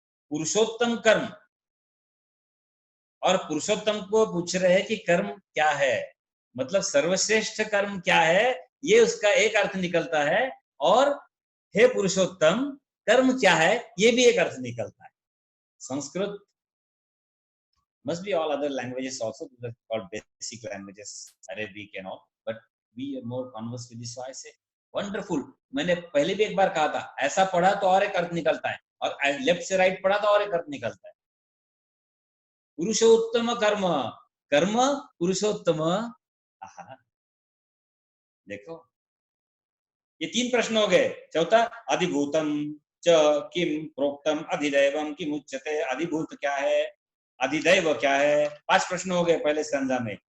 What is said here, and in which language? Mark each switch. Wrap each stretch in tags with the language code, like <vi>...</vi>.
<hi>पुरुषोत्तम कर्म, और पुरुषोत्तम को पूछ रहे हैं कि कर्म क्या है, मतलब सर्वश्रेष्ठ कर्म क्या है, ये उसका एक अर्थ निकलता है। और हे पुरुषोत्तम, कर्म क्या है, ये भी एक अर्थ निकलता है।</hi> <en>Sanskrit must be all other languages also, those are called basic languages, Arabic and all, but we are more conversant with this, so I say wonderful।</en> <hi>मैंने पहले भी एक बार कहा था, ऐसा पढ़ा तो और एक अर्थ निकलता है, और लेफ्ट से राइट पढ़ा तो और एक अर्थ निकलता है। पुरुषोत्तम कर्म, कर्म पुरुषोत्तम। देखो, ये 3 प्रश्न हो गए। चौथा,</hi> <sa>अधिभूतम च किम प्रोक्तम अधिदैवम किम उच्यते,</sa> <hi>अधिभूत क्या है, अधिदैव क्या है, 5 प्रश्न हो गए पहले स्कंधा में।</hi>